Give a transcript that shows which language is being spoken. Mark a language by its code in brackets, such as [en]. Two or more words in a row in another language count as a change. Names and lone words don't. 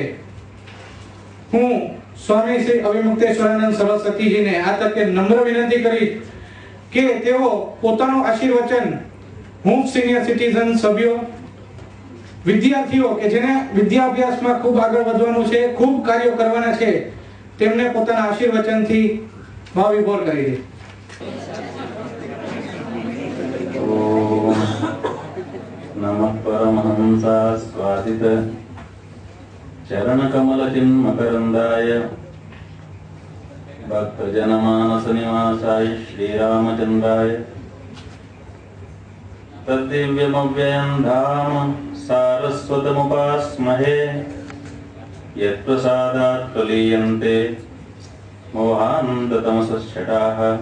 [gu] હું સ્વામી શ્રી અવિમુક્તેશ્વરાનંદ સરસ્વતીજીને આ તકે નમ્ર વિનંતી કરીશ કે તેઓ પોતાનું આશીર્વચન હું સિનિયર સિટીઝન સભ્યો, વિદ્યાર્થીઓ કે જેને વિદ્યાભ્યાસમાં ખૂબ આગળ વધવાનું છે, ખૂબ કાર્યો કરવાના છે, તેમને પોતાના આશીર્વચનથી ભાવવિભોર કરી દે. [sa] नमः परमहंसा स्वादित चरण कमल चिन्मकरंदाय भक्त जनमानस निवासाय श्री रामचंद्राय तद्दिव्यमव्ययं धाम सारस्वतमुपास्महे यत्प्रसादात् प्रलीयन्ते मोहान्ततमसश्चटाः